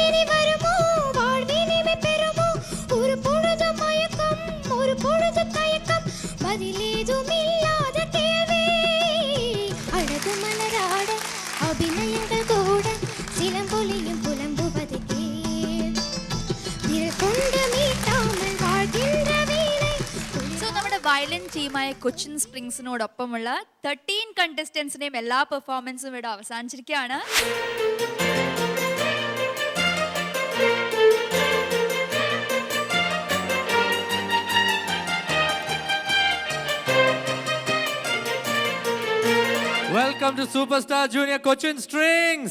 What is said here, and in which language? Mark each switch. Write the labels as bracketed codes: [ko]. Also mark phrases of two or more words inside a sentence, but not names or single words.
[ta] வருமோ வாழ்வினிமை பெறுமோ ஒரு பொழுது மயக்கம் ஒரு பொழுது தயக்கம் பதிலேதும் இல்லாத கேள்வி அழகு மலராட அபிநயங்கள் கூட சிலம்பொலியும் புலம்புவது கேள் விரல் கொண்டு மீட்டாமல் வாழ்கின்ற வீணை. [ml] സോ നമ്മുടെ വയലിൻ ടീമായ കൊച്ചിൻ സ്പ്രിങ്സിനോടൊപ്പമുള്ള 13 കണ്ടസ്റ്റൻസിനെയും എല്ലാ പെർഫോമൻസും ഇവിടെ അവസാനിച്ചിരിക്കുകയാണ്. [en] Welcome to Superstar Junior Cochin Strings.